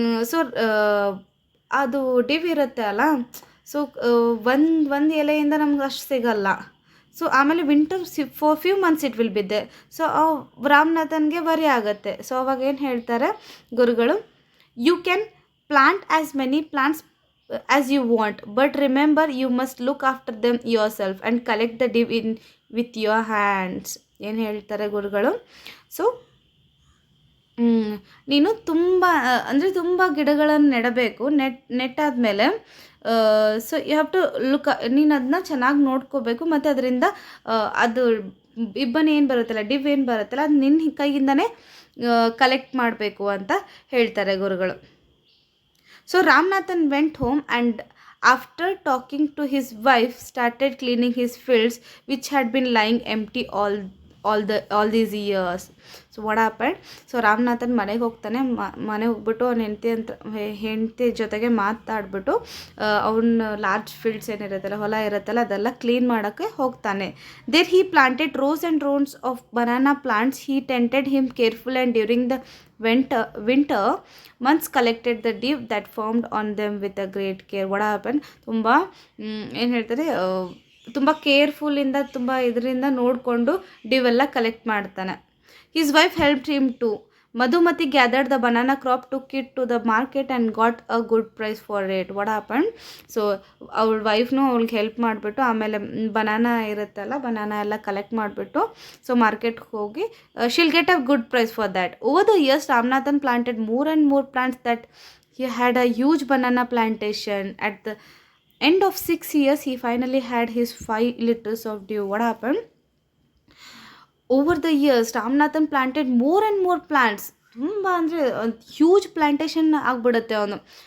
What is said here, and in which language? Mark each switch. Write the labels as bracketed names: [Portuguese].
[Kannada] So ಅದು dew ಇರುತ್ತೆ ಅಲ್ಲ, ಸೊ ಒಂದು ಎಲೆಯಿಂದ ನಮ್ಗೆ ಅಷ್ಟು ಸಿಗಲ್ಲ. [English] so [Kannada] ಆಮೇಲೆ [English] Winter for few months it will ಬಿದ್ದೆ. [Kannada] ಸೊ ರಾಮನಾಥನ್ಗೆ ವರಿ ಆಗುತ್ತೆ. [English] so [Kannada] ಅವಾಗ ಏನು ಹೇಳ್ತಾರೆ ಗುರುಗಳು, [English] You can plant as many plants as you want, but remember you must look after them yourself and collect the dew in with your hands. [Kannada] ಏನು ಹೇಳ್ತಾರೆ ಗುರುಗಳು, so ನೀನು ತುಂಬ ಗಿಡಗಳನ್ನು ನೆಡಬೇಕು. ನೆಟ್ಟಾದಮೇಲೆ [English] so you have to look, [Kannada] ನೀನು ಅದನ್ನ ಚೆನ್ನಾಗಿ ನೋಡ್ಕೋಬೇಕು. ಮತ್ತು ಅದರಿಂದ ಅದು ಇಬ್ಬನಿ ಏನು ಬರುತ್ತಲ್ಲ, ಡಿವ್ ಏನು ಬರುತ್ತಲ್ಲ, ಅದು ನಿನ್ನ ಕೈಯಿಂದನೇ ಕಲೆಕ್ಟ್ ಮಾಡಬೇಕು ಅಂತ ಹೇಳ್ತಾರೆ ಗುರುಗಳು. [English] So Ramanathan went home and after talking to his wife started cleaning his fields which had been lying empty all these years. So what happened? [Kannada] So Ramanathan ಮನೆಗೆ ಹೋಗ್ತಾನೆ. ಮನೆಗೆ ಹೋಗ್ಬಿಟ್ಟು ಅವ್ನ ಹೆಂಡತಿ ಜೊತೆಗೆ ಮಾತಾಡ್ಬಿಟ್ಟು ಅವನ [English] large fields [Kannada] ಏನಿರುತ್ತಲ್ಲ, ಹೊಲ ಇರುತ್ತಲ್ಲ, ಅದೆಲ್ಲ ಕ್ಲೀನ್ ಮಾಡೋಕ್ಕೆ ಹೋಗ್ತಾನೆ. [English] There he planted rows and rows of banana plants. He tended him careful and during the winter months collected the dew that formed on them with a great care. What happened? [Kannada] ತುಂಬ ಏನು ಹೇಳ್ತಾರೆ, ತುಂಬ ಕೇರ್ಫುಲ್ಲಿಂದ, ತುಂಬ ಇದರಿಂದ ನೋಡಿಕೊಂಡು ಡ್ಯೂ ಎಲ್ಲ ಕಲೆಕ್ಟ್ ಮಾಡ್ತಾನೆ. [English] His wife helped him too. Madhumati gathered the banana crop, took it to the market and got a good price for it. What happened? [Kannada] So ಅವಳ ವೈಫ್ನು ಅವಳಿಗೆ ಹೆಲ್ಪ್ ಮಾಡಿಬಿಟ್ಟು ಆಮೇಲೆ ಬನಾನಾ ಇರುತ್ತಲ್ಲ, ಬನಾನಾ ಎಲ್ಲ ಕಲೆಕ್ಟ್ ಮಾಡಿಬಿಟ್ಟು so ಮಾರ್ಕೆಟ್ಗೆ ಹೋಗಿ [English] She'll get a good price for that. Over the years Ramanathan planted more and more plants that he had a huge banana plantation. At the end of 6 years he finally had his 5 liters of dew. What happened? Over the years Ramanathan planted more and more plants. [Kannada] ತುಂಬ ಅಂದರೆ huge plantation ಆಗಿಬಿಡುತ್ತೆ ಅವನು.